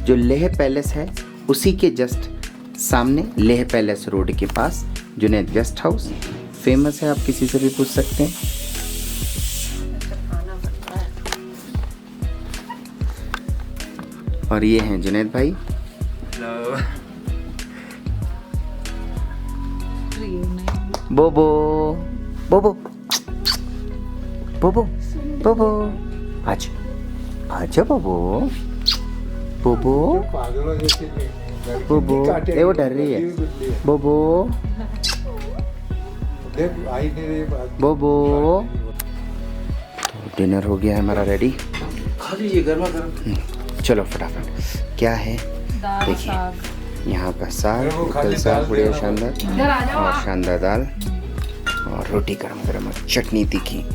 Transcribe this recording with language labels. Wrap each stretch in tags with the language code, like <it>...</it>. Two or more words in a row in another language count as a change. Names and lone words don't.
<hi>जो लेह पैलेस है उसी के जस्ट सामने, लेह पैलेस रोड के पास जुनैद गेस्ट हाउस फेमस है, आप किसी से भी पूछ सकते हैं। और ये हैं जुनैद भाई। बोबो बोबो बोबो बोबो, आजा आजा बोबो बोबो बोबो। ये वो डर रही है। बोबो बोबो। डिनर हो गया है हमारा रेडी। खा लीजिए गर्मा गर्म। चलो फटाफट। क्या है देखिए, यहाँ का साग, होटल साग बढ़िया शानदार, और शानदार दाल और रोटी गरम गरम और चटनी तीखी।</hi>